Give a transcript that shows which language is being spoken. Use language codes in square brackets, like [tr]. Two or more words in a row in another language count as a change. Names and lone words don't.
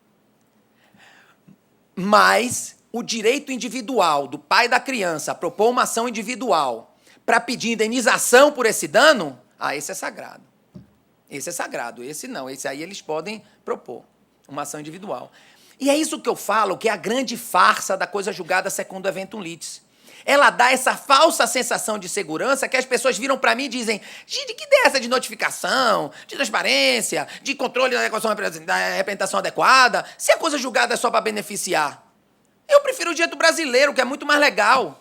[pt] Mas o direito individual do pai da criança a propor uma ação individual para pedir indenização por esse dano, esse é sagrado. Esse é sagrado, esse não. Esse aí eles podem propor uma ação individual. E é isso que eu falo, que é a grande farsa da coisa julgada [la] secundum eventum litis. [pt] Ela dá essa falsa sensação de segurança que as pessoas viram para mim e dizem: gente, que ideia é essa de notificação, de transparência, de controle da representação adequada, se a coisa julgada é só para beneficiar? Eu prefiro o direito brasileiro, que é muito mais legal.